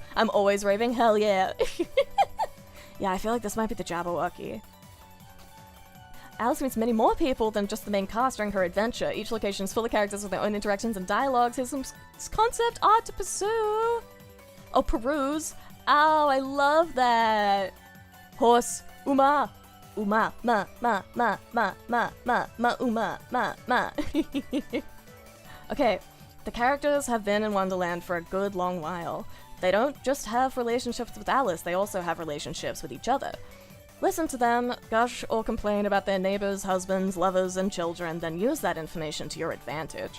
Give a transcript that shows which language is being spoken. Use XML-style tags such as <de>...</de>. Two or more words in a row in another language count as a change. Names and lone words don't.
<en>I'm always raving, hell yeah. Yeah, I feel like this might be the Jabberwocky. Alice meets many more people than just the main cast during her adventure. Each location is full of characters with their own interactions and dialogues. Here's some concept art to pursue. Oh, peruse. Oh, I love that. Horse. Uma. Uma. Ma. Ma. Ma. Ma. Ma. Ma. Ma. Uma. Ma. Ma. Okay. The characters have been in Wonderland for a good long while. They don't just have relationships with Alice, they also have relationships with each other. Listen to them, gush or complain about their neighbors, husbands, lovers, and children, then use that information to your advantage.</en>